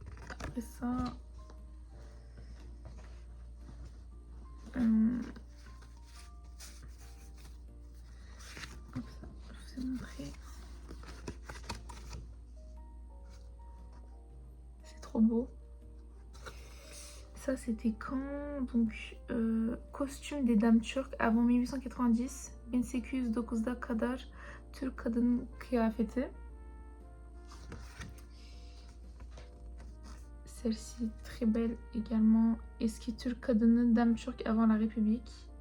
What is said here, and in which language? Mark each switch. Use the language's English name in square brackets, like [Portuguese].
[French] Après ça, hop, ça, je vous ai montré. C'est trop beau. Ça c'était quand? Donc costume des dames turques avant 1890. [Turkish] 1809'da kadar Türk kadın kıyafeti. [French] Celle-ci très belle également. [Turkish] Eski Türk kadını [French] dame turque avant la République.